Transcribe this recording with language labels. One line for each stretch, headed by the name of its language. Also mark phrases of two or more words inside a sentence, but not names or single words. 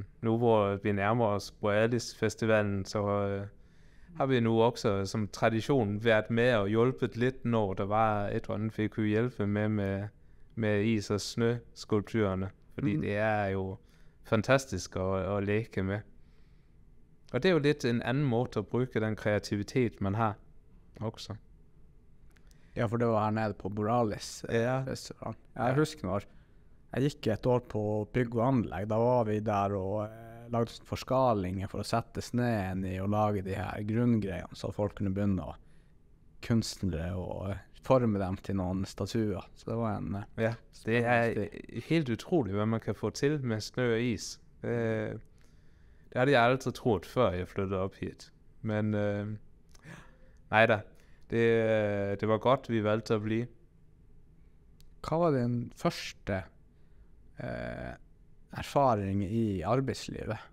Danish: Nu hvor vi nærmer os Borealis Festivalen, så har vi nu også som tradition været med og hjulpet lidt, når der var et eller andet, vi kunne hjælpe med is- og snøskulpturerne. Fordi det er jo fantastisk at leke med. Og det er jo lidt en anden måde at bruge den kreativitet, man har også.
Norwegian: Ja, for det var her nede på Borealis Festival. Jeg husker når jeg gikk 1 år på bygg og anlegg, da var vi der og lagde forskalinger for å sette sneen i og lage de her grunngreiene, så folk kunne begynne å kunstnere og forme dem til noen statuer. Så det var en...
Danish: Ja, det er helt utroligt, hvad man kan få til med snø og is. Det havde jeg aldrig troet, før jeg flyttede op hit. Men nej da, det var godt, vi valgte at blive.
Norwegian: Hva var din første erfaring i arbeidslivet?